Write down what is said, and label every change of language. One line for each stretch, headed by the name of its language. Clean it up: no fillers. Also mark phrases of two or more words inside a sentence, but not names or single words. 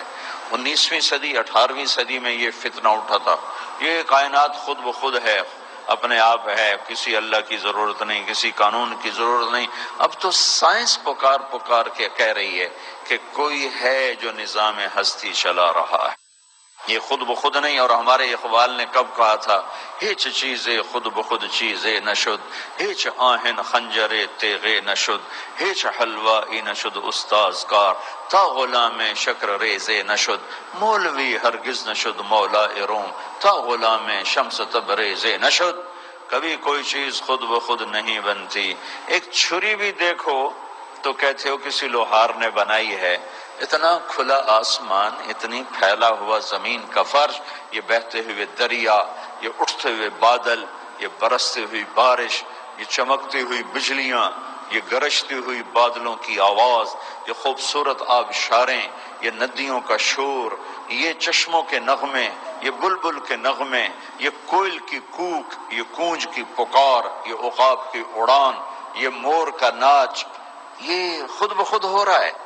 Urdu: 19ویں صدی 18ویں صدی میں یہ فتنہ اٹھا تھا، یہ کائنات خود بخود ہے، اپنے آپ ہے، کسی اللہ کی ضرورت نہیں، کسی قانون کی ضرورت نہیں۔ اب تو سائنس پکار کے کہہ رہی ہے کہ کوئی ہے جو نظام ہستی چلا رہا ہے، یہ خود بخود نہیں۔ اور ہمارے اقبال نے کب کہا تھا،
Persian: ہیچ چیزے خود بخود چیزے نشد، ہیچ آہن خنجرے تیغے نشد، ہیچ حلوائی نشد استاذ کار، تا غلام شکر ریزے نشد، مولوی ہرگز نشد مولا روم، تا غلام شمس تبریزے نشد۔
Urdu: کبھی کوئی چیز خود بخود نہیں بنتی۔ ایک چھری بھی دیکھو تو کہتے ہو کسی لوہار نے بنائی ہے۔ اتنا کھلا آسمان، اتنی پھیلا ہوا زمین کا فرش، یہ بہتے ہوئے دریا، یہ اٹھتے ہوئے بادل، یہ برستی ہوئی بارش، یہ چمکتی ہوئی بجلیاں، یہ گرجتی ہوئی بادلوں کی آواز، یہ خوبصورت آبشاریں، یہ ندیوں کا شور، یہ چشموں کے نغمے، یہ بلبل کے نغمے، یہ کوئل کی کوک، یہ کونج کی پکار، یہ عقاب کی اڑان، یہ مور کا ناچ، یہ خود بخود ہو رہا ہے۔